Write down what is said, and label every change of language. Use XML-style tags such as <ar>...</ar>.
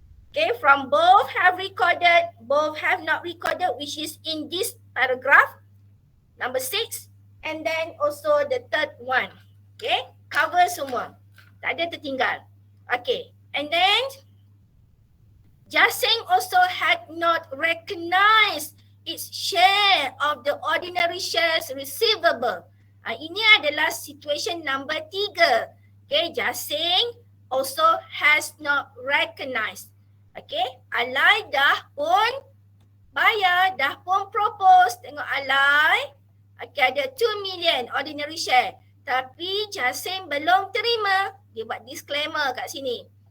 <en>Okay, from both have recorded, both have not recorded, which is in this paragraph, number 6, and then also the third one. Okay, cover semua.</en> <ms>Tak ada tertinggal.</ms> <en>Okay, and then JASIN also had not recognized its share of the ordinary shares receivable.</en> <ms>Ini adalah situation number 3.</ms> <en>Okay, JASIN also has not recognized.</en> <ms>Okay, Alai dah pun bayar, dah pun propose. Tengok Alai. Okay, ada 2 million ordinary share. Tapi JASIN belum terima. Dia buat disclaimer kat sini.</ms>